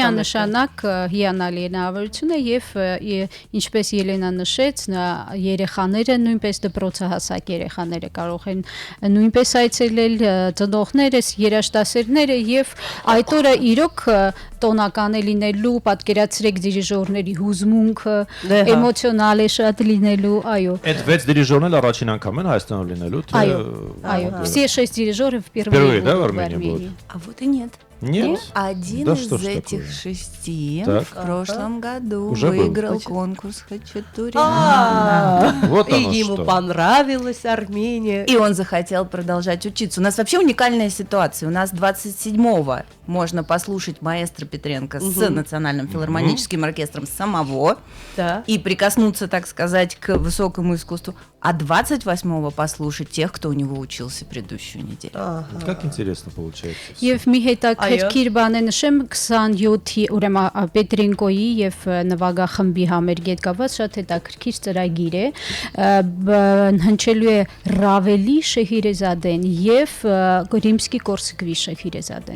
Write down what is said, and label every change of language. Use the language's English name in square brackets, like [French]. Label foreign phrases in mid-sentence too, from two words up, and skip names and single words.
[Armenian] Միանշանակ հիանալի հնարավորություն է եւ ինչպես Ելենա նշեց, երեխաները նույնպես դպրոցահասակ երեխաները կարող են նույնպես այցելել ծնողներս, երաժշտասերները եւ այդ օրը իրոք տոնական է լինելու, պատկերացրեք դիրիժորների հուզմունքը, էմոցիոնալ է շատ լինելու, այո։ Այդ 6 դիրիժորն էլ առաջին անգամ են Հայաստանում լինելու, թե Այո, [Russian] все 6 дирижеров Впервые, впервые да, в будут Армении будут? А вот и нет. Нет? Один Да из что ж этих такое? 6 Так. в прошлом году Уже был? выиграл конкурс Хачатуряна. Вот И оно ему что. понравилась Армения. И он захотел продолжать учиться. У нас вообще уникальная ситуация. У нас 27-го можно послушать маэстро Петренко с Национальным филармоническим оркестром самого Да. и прикоснуться, так сказать, к высокому искусству. А 28-го послушать тех, кто у него учился предыдущую неделю. Как интересно получается. всё. [Armenian] Եվ մի հետաքրքիր բան է նշեմ 27-ի ուրեմն Պետրենկոյի եւ նվագախմբի համերգի հետ կապված շատ հետաքրքիր ծրագիր է հնչելու է Ռավելի Շեհիրեզադեն եւ Ռիմսկի Կորսկվի Շեհիրեզադեն